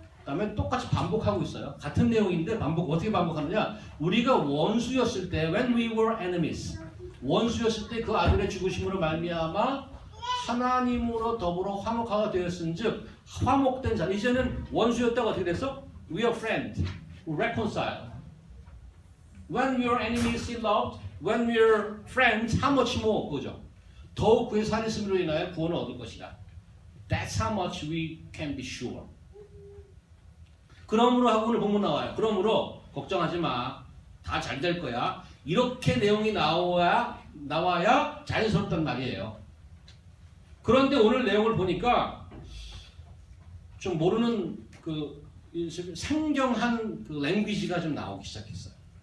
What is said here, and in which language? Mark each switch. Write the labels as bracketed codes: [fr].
[ko] 그 다음에 똑같이 반복하고 있어요. 같은 내용인데 어떻게 반복하느냐, 우리가 원수였을 때 [en] when we were enemies, [ko] 원수였을 때 그 아들의 죽으심으로 말미암아 하나님으로 더불어 화목하게 되었은즉 화목된 자, 이제는 원수였다가 어떻게 됐어? [en] We are friends, reconcile. When we are enemies, still loved. When we are friends, how much more? [ko] 그죠? 더욱 그의 살으심으로 인하여 구원을 얻을 것이다. [en] That's how much we can be sure. [ko] 그러므로 하고 오늘 본문 나와요. 그러므로 걱정하지 마, 다 잘 될 거야. 이렇게 내용이 나와야 자연스럽단 말이에요. 그런데 오늘 내용을 보니까 좀 모르는 그 상경한 그 랭귀지가 좀 나오기 시작했어요.